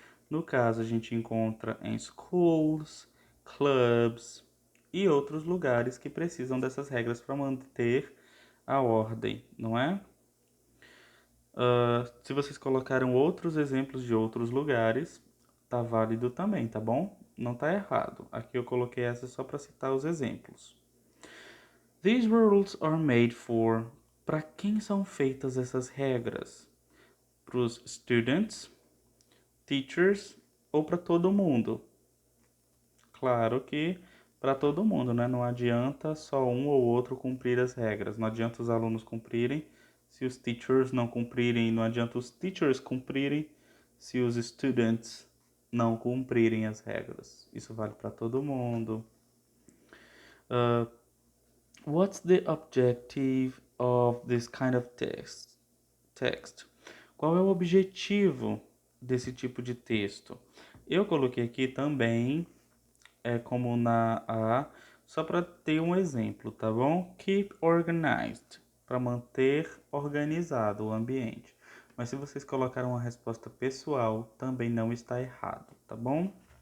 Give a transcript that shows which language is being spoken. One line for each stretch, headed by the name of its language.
Portuguese: No caso, a gente encontra em schools, clubs e outros lugares que precisam dessas regras para manter a ordem, não é? Se vocês colocaram outros exemplos de outros lugares, tá válido também, tá bom? Não tá errado. Aqui eu coloquei essa só para citar os exemplos.
English: These rules are made for.
Portuguese: Para quem são feitas essas regras? Para os students, teachers ou para todo mundo? Claro que para todo mundo, né? Não adianta só um ou outro cumprir as regras. Não adianta os alunos cumprirem se os teachers não cumprirem. Não adianta os teachers cumprirem se os students não cumprirem as regras. Isso vale para todo mundo.
English: What's the objective of this kind of text?
Portuguese: Qual é o objetivo desse tipo de texto? Eu coloquei aqui também, como na A, só para ter um exemplo, tá bom?
English: Keep organized,
Portuguese: para manter organizado o ambiente. Mas se vocês colocaram uma resposta pessoal, também não está errado, tá bom?